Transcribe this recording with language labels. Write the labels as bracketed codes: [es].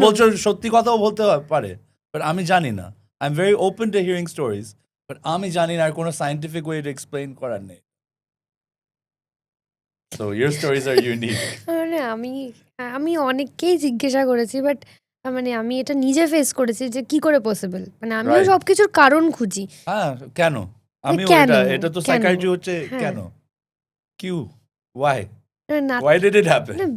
[bn] বলছো সত্যি কথাও বলতে পারে, but আমি জানি না। [en] I'm very open to hearing stories, but [bn] আমি জানি না আর কোনো [en] scientific way to explain [bn] করার নেই। [en] So your stories are unique. [bn] মানে আমি অনেককেই জিজ্ঞাসা করেছি, বাট মানে আমি এটা নিজে ফেস করেছি যে কি করে পসিবল, মানে আমিও [en] Right. [bn] সবকিছুর কারণ খুঁজি। হ্যাঁ, কেন? আমিও কেন? এটা তো কেন? সাইকিয়াট্রি হচ্ছে হ্যাঁ। কেন? [en] Q? Why? [bn] না, [en] Why did it happen?